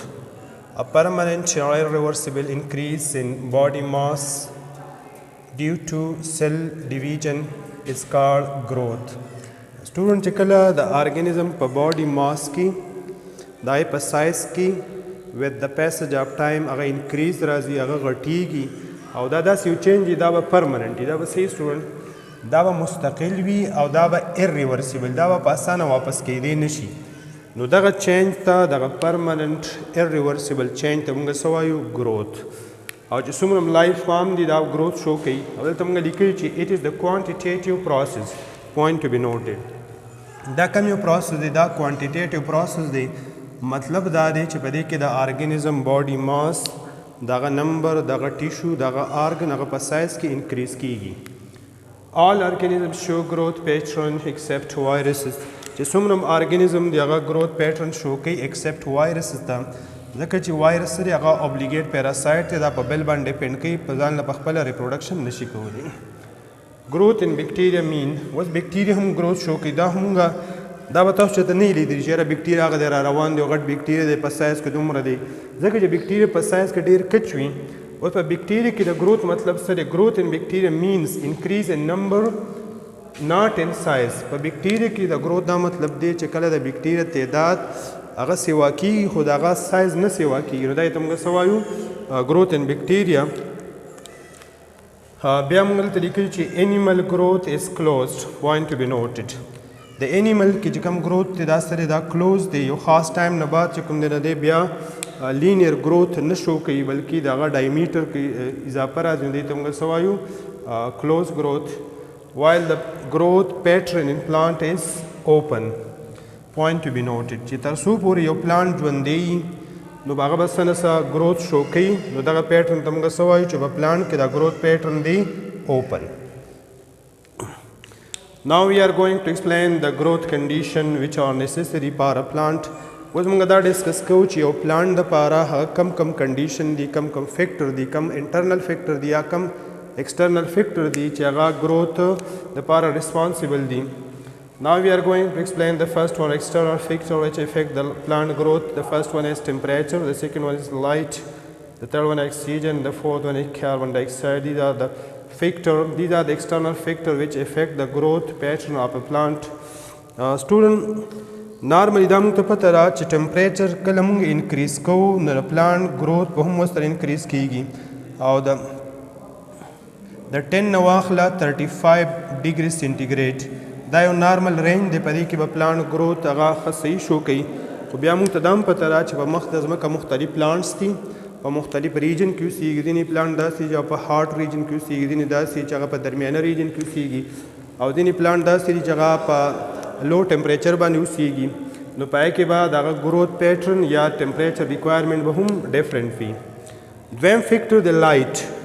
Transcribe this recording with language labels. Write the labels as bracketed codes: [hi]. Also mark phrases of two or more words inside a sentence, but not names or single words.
[en] A permanent or irreversible increase in body mass due to cell division is called growth. [ps] Student chikala [en] the organism per body mass [ps] ki, [en] the size [ps] ki [en] with the passage of time [ps] aga increase razi aga ghatigi او دا داسې یو چینج دا به پرمننټ دا به صحیح سټوډنټ دا به مستقل وي او دا به irreversible دا به په اسانه واپس کیدی نشي نو دغه چینج ته دغه [en] permanent irreversible change [ps] ته موږ څه وایو growth او چې څومره [en] life form [ps] دي دا [en] growth show [ps] کوي او دلته موږ لیکلي چې [en] it is the quantitative process point to be noted [ps] دا کوم یو پروسس دی دا [en] quantitative process [ps] دی مطلب دا دی چې په دې کې د ارګانیزم [en] body mass [ps] دغه نمبر دغه ټیشو دغه ارګن هغه په سایز کې انکریز کیږي [en] all organisms show growth pattern except viruses [ps] چې څومره ارګانیزم دی هغه [en] growth pattern show [ps] کوي [en] except viruses [ps] ته ځکه چې وایرس دی هغه [en] obligate parasite [ps] دی دا په بل باندې ډیپند کوي په ځان له خپل ریپروډکشن نشي کولی [en] growth in bacteria mean was bacteria [ps] هم [en] growth show [ps] کوي دا هم دا به تاسو ته نه لیدل چې را بکټیریا هغه د را روان دی او غټ بکټیریا د په سایز کې دومره دی ځکه چې بکټیریا په سایز کې ډېر کچ وي اوس په بکټیریا کې د growth مطلب څه دی [en] growth in bacteria means increase in number not in size [ps] په بکټیریا کې د growth دا مطلب دی چې کله د بکټیریا تعداد هغه سیوا کېږي خو د هغه سایز نه سیوا کېږي نو دا ته موږ څه وایو [en] growth in bacteria [ps] بیا موږ دلته لیکلي چې [en] animal growth is closed point to be noted [ps] د انیمل کې چې کوم گروث دی دا سره دا کلوز دی یو خاص ټایم نه بعد چې کوم دی نه دی بیا [en] linear growth [ps] نه شو کوي بلکې د هغه ډایمیټر کې اضافه راځي نو دی ته موږ څه وایو [en] close growth while the growth pattern in plant is open point to be noted [ps] چې تر څو پورې یو پلانټ ژوندی نو هغه به څه نه څه [en] growth show [ps] کوي نو دغه پیټرن ته موږ څه وایو چې په پلانټ کې دا [en] growth pattern [ps] دی اوپن [en] Now we are going to explain the growth condition which are necessary for a plant. [ps] اوس موږ دا ډسکس کوو چې یو پلانټ دپاره هغه کم کنډیشن دي کم فیکټر دي کم [en] internal factor [ps] دي یا کم [en] external factor [ps] دي چې هغه گروث دپاره ریسپانسبل دي [en] Now we are going to explain the first one external factor which affect the plant growth. The first one is temperature, the second one is light, the third one oxygen, the fourth one is carbon dioxide. These are the external factor which affect the growth pattern of a plant. [ps] Student, normally دا موږ ته پته ده چې ټمپریچر کله موږ انکریز کوو نو د [en] plant growth [ps] به هم ورسره انکریز کیږي او د 10 نه واخله 35 ډیګري سینټیګریډ دا یو [en] normal range [ps] دی په دې کې به [en] plant growth [ps] هغه ښه صحیح شو کوي خو بیا موږ ته دا هم پته ده چې په مخ د ځمکه مختلف پلانټس دي په مختلف ریجن کې اوسېږي ځینې پلانټ داسې چې په [en] hot region [ps] کې اوسېږي ځینې داسې چې هغه په درمیانه ریجن کې اوسېږي او ځینې پلانټ داسې دي چې هغه په [en] low temperature [ps] باندې اوسېږي نو په هغې کې به د هغه [en] growth pattern [ps] یا [en] temperature requirement [ps] به هم ډفرنټ وي دویم فیکټر د لایټ